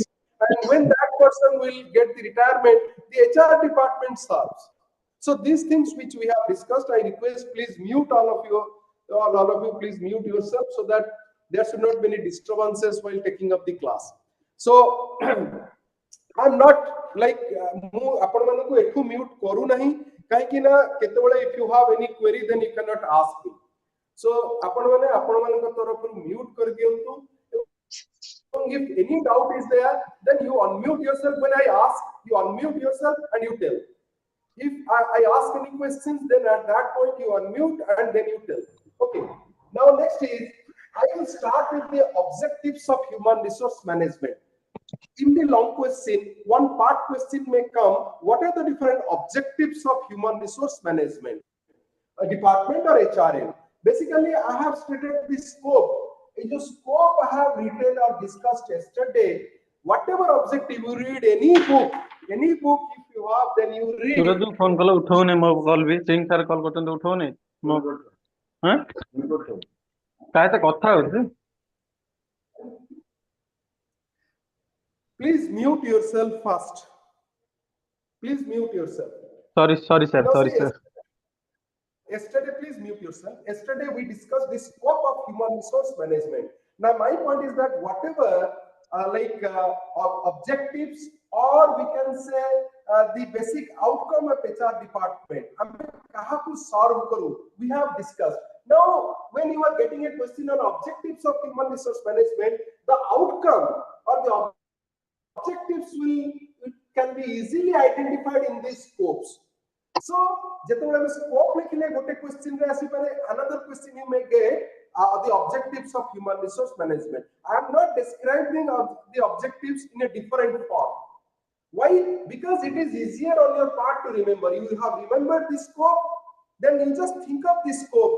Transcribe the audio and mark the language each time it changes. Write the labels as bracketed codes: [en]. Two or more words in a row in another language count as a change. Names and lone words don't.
[en] And when that person will get the retirement, the HR department serves. So these things which we have discussed, I request please mute all of you, please mute yourself, so that there should not be any disturbances while taking up the class. So I'm not like [or] ମୁଁ ଆପଣମାନଙ୍କୁ ଏଠୁ mute କରୁ ନାହିଁ, କାହିଁକି ନା କେତେବେଳେ [en] if you have any query then you cannot ask me. [or] So ଆପଣମାନେ ଆପଣମାନଙ୍କ ତରଫରୁ mute କରିଦିଅନ୍ତୁ. [en] If any doubt is there, then you unmute yourself. When I ask, you unmute yourself and you tell. If I ask any questions, then at that point you unmute and then you tell. Okay. Now next is, I will start with the objectives of human resource management. In the long question, one part question may come: what are the different objectives of human resource management, a department or HRM? Basically, I have stated the scope. In the scope I have written or discussed yesterday. Whatever objective you read, any book if you have, then you read. सूरज फोन कल उठौने मो कॉल भी सिंह सर कॉल करते तो उठौने मो हां काय तो कथा होते Please mute yourself first. Please mute yourself. Sorry, sir. Now, Sorry, see, sir. yesterday, please mute yourself. Yesterday, we discussed the scope of human resource management. Now, my point is that whatever objectives, or we can say the basic outcome of HR department, we have discussed. Now, when you are getting a question on objectives of human resource management, the outcome or the objectives can be easily identified in these scopes. [or] So, ଯେତେବେଳେ scope ଲେଖିଲେ ଗୋଟେ question ରେ ଆସି ପାରେ, [en] another question you may get the objectives of human resource management. I am not describing the objectives in a different form. Why? Because it is easier on your part to remember. You have remembered the scope, then you just think of the scope.